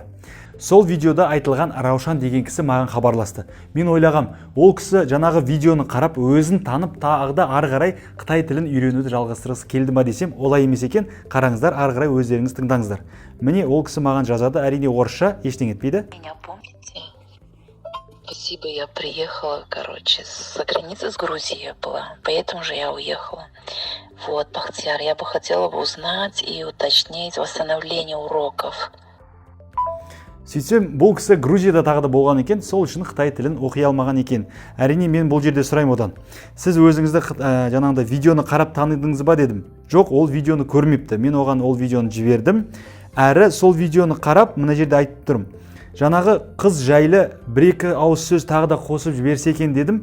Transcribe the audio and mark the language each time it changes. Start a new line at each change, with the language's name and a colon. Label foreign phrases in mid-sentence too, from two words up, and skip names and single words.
Kazakh: Сол видеода айтылған Раушан деген кісі маған хабарласты. Мен ойлағам, ол кісі жаңағы видеоны қарап, өзін танып, тағыда ары қарай Қытай тілін үйренуді жалғастырғысы келді ма десем, олай емес екен. Қараңыздар, ары қарай өздеріңіз тыңдаңыздар. Міне ол кісі маған жазады, әрине орысша, ештеңе етпейді.
Russian: Меня помните? Спасибо, я приехала, за границей, с Грузии я была, поэтому же я уехала. Вот, Бахтияр, я бы хотела бы узнать и уточнить восстановление уроков.
Kazakh: Сөйтсем, бұл кісі Грузияда тағыда болған екен, сол үшін Қытай тілін оқи алмаған екен. Әрине мен бұл жерде сұрайым одан. Сіз өзіңізді жаңағыда видеоны қарап таныдыңыз ба дедім. Жоқ, ол видеоны көрмепті. Мен оған ол видеоны жібердім. Әрі сол видеоны қарап, мына жерде айтып тұрмын. Жаңағы қыз жайлы бір-екі ауыз сөз тағы да қосып жіберсе екен дедім.